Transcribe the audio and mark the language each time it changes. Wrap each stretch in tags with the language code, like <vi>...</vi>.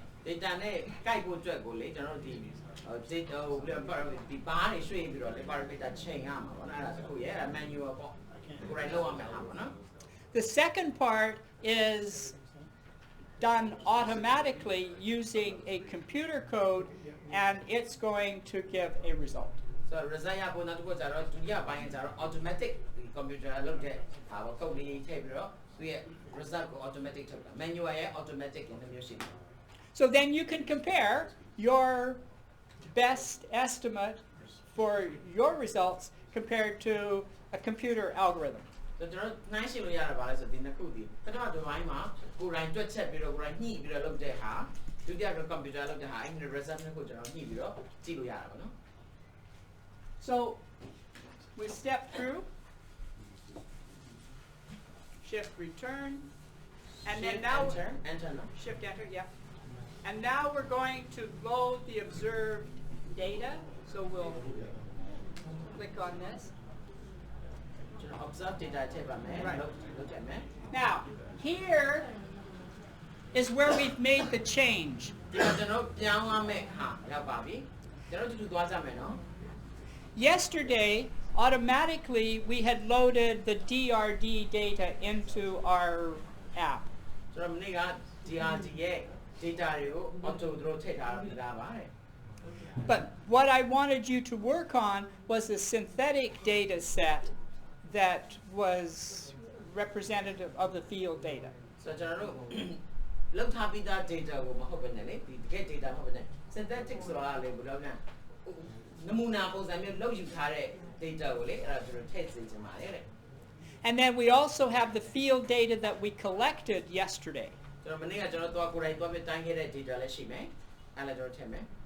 <my>data နဲ့ကိုက်ဖို့အတွက်ကိုလေကျွန်တော်ဒီdata ကိုဒီဘားတွေရွှေ့ပြီးတော့လေ parameter ချိန်ရမှာပေါ့နော်အဲ့ဒါတစ်ခုရဲ့အဲ့ဒါ manual ပေါ့ကိုယ်တိုင်လုပ်ရမယ်ဟာပေါ့နော်</my> <en>The second part is done automatically using a computer code, and it's going to give a result.</en> <my>so result ရဖို့နောက်တစ်ခုကျတော့ဒုတိယပိုင်းကျတော့ automatic ဒီ computer လုပ်တဲ့ဟာပေါ့ code လေးထည့်ပြီးတော့သူရဲ့ result ကို automatic ထုတ်တာ manual ရဲ့ automatic နဲ့မျိုးရှိတယ်</my> <en>So then you can compare your best estimate for your results compared to a computer algorithm.</en> <my>ကျွန်တော်နှိုင်းရှင်းလို့ရတာပါလဲဆိုဒီနှစ်ခုဒီပထမတစ်ပိုင်းမှာကိုယ်တိုင်တွက်ချက်ပြီးတော့ကိုယ်တိုင်ညှိပြီးတော့လုပ်တဲ့ဟာဒုတိယက computer လုပ်တဲ့ဟာအဲ့ဒီ result နှစ်ခုကျွန်တော်ညှိပြီးတော့ကြည့်လို့ရတာပါနော်</my> <en>So we step through, shift return, and then now</en> <my>enter နော်</my> <en>shift enter, yeah. And now we're going to load the observed data. So we'll click on this.</en> <my>ကျွန်တော် observe data ထည့်ပါမယ်</my> <en>Right.</en> <my>လုပ်ကြမယ်</my> <en>Now, here is where we've made the change.</en> <my>ဒီတော့ကျွန်တော်ပြောင်းရမယ့်ဟာရောက်ပါပြီကျွန်တော်တူတူသွားကြမယ်နော်</my> <en>Yesterday, automatically, we had loaded the DRD data into our app.</en> <my>ကျွန်တော်မနေ့က DRD ရဲ့ data တွေကို auto တို့ထည့်ထားတာပါတဲ့</my> <en>But what I wanted you to work on was a synthetic data set that was representative of the field data.</en> <my>ဆိုတော့ကျွန်တော်တို့လောက်ထားပြီးသား data ကိုမဟုတ်ဘဲနဲ့လေဒီတကယ် data မဟုတ်ဘဲနဲ့ synthetic ဆိုတာလေဘယ်လိုလဲနမူနာပုံစံမျိုးလောက်ယူထားတဲ့ data ကိုလေအဲ့ဒါကျွန်တော်ထည့်စေချင်ပါတယ်တဲ့</my> <en>And then we also have the field data that we collected yesterday.</en> <my>ကျွန်တော်မနေ့ကကျွန်တော်သွားကိုယ်တိုင်သွားပြီးတိုင်းခဲ့တဲ့ data လည်းရှိမယ်အဲ့ဒါကျွန်တော်ထည့်မယ်</my>